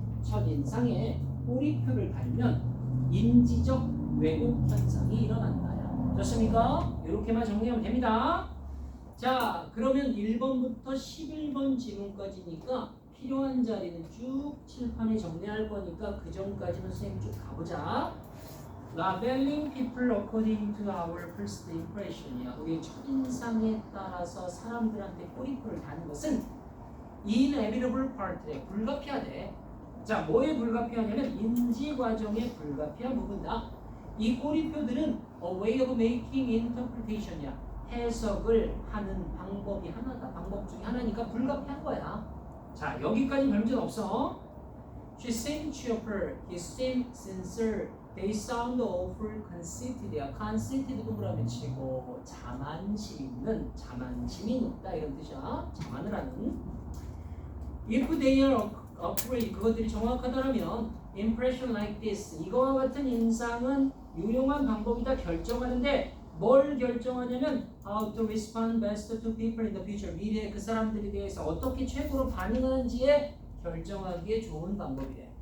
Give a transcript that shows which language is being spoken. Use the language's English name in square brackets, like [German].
[Korean] 첫인상에 꼬리표를 달면 인지적 왜곡 현상이 일어난다. 좋습니까? 이렇게만 정리하면 됩니다. 자, 그러면 1번부터 11번 지문까지니까 필요한 자리는 쭉 칠판에 정리할 거니까 그 전까지는 선생님 쭉 가보자. [English] Labeling people according to our first impression이야. [Korean] 우리 첫인상에 따라서 사람들한테 꼬리표를 다는 것은 [English] inevitable part [Korean] 래. 불가피하대. 자, 뭐에 불가피하냐면 인지 과정의 불가피한 부분이다. 이 꼬리표들은 [English] a way of making interpretation이야. [Korean] 해석을 하는 방법이 하나다. 방법 중에 하나니까 불가피한 거야. 자, 여기까지 별 문제는 없어. [English] She seemed cheerful. He seemed sincere. They sound awful conceited야. [Korean] conceited 동그라미 치고 자만심 있는, 자만심이 높다 이런 뜻이야. 자만을 하는. [English] If they are accurate, [Korean] 그것들이 정확하다면 [English] impression like this, [Korean] 이거와 같은 인상은 유용한 방법이다 결정하는데 뭘 결정하냐면 [English] how to respond best to people in the future, [Korean] 미래에 그 사람들에 대해서 어떻게 최고로 반응하는지에 결정하기에 좋은 방법이래.